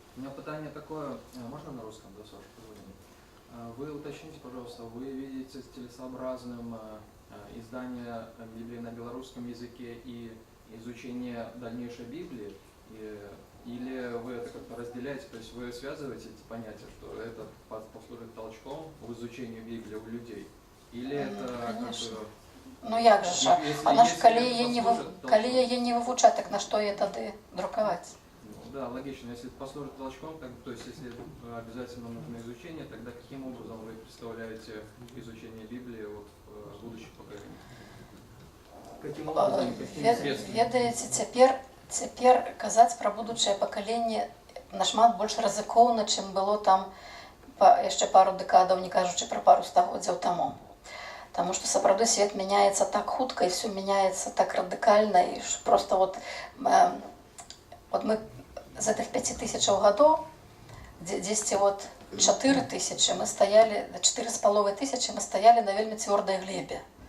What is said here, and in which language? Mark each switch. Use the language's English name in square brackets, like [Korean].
[Russian] У меня питание такое, можно на русском, да, с вашего позволения? Вы уточните, пожалуйста, вы видите целесообразным издание Библии на белорусском языке и изучение дальнейшей Библии, или вы это как-то разделяете, то есть вы связываете эти понятия, что это послужит толчком в изучении Библии у людей, или это как бы... [Belarusian] Ну як же ж, калі яе не вывучаць, так на што яе тады друкаваць? [Russian] Да, логично. Если это послужит толчком, то есть если обязательно нужно изучение, тогда каким образом вы представляете изучение Библии в будущих поколениях? Каким образом, какими средствами? [Belarusian] Ведаеце, цяпер казаць пра будучае пакаленне нашмат больш рызыкоўна, чым было там яшчэ пару дэкадаў, не кажучы пра пару стагоддзяў таму. Таму што сапраўды свет мяняецца так хутка і все мяняецца так радыкальна, і просто мы з гэтых 5000 гадоў, дзесьці 4000 мы стаялі, 4500 мы стаялі на вельмі цвёрдай глебе.